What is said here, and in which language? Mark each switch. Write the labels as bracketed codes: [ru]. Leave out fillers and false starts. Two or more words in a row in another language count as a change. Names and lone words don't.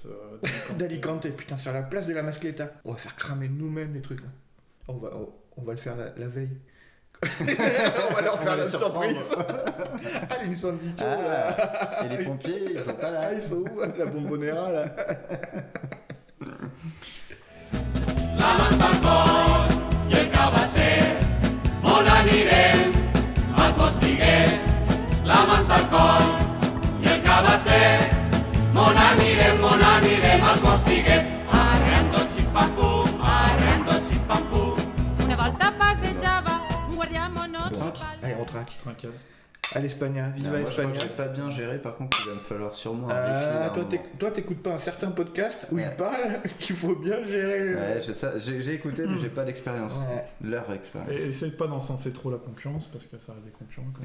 [fr] D'Alicante, putain, sur la place de la Mascleta. On va faire cramer nous-mêmes les trucs là. On va le faire la veille. On va leur faire va la les surprendre. surprise. Ah, l'incendie, là. Ah, et les pompiers, ils sont pas Ah, là. ils sont où la bombonera là? [ca] La Mantalcón i el Cabasser, on anirem al Postiguet. La Mantalcón i el Cabasser, on anirem al Postiguet. Arrendo ximpam-pum, arrendo ximpam-pum. [it] Una volta passeggiava un guardia municipal. [fr] Allez, on traque. Tranquille. À l'Espagne, viva Moi, je crois que Espagne. j'ai pas bien géré, par contre, il va me falloir sûrement un défi. Ah, là, toi, un moment. toi, t'écoutes pas un certain podcast où Ouais. il parle qu'il faut bien gérer. Ouais, j'ai écouté, mais j'ai pas d'expérience. Ouais. Leur expérience. Et essaye pas d'encenser trop la concurrence parce que ça reste des concurrents quand même.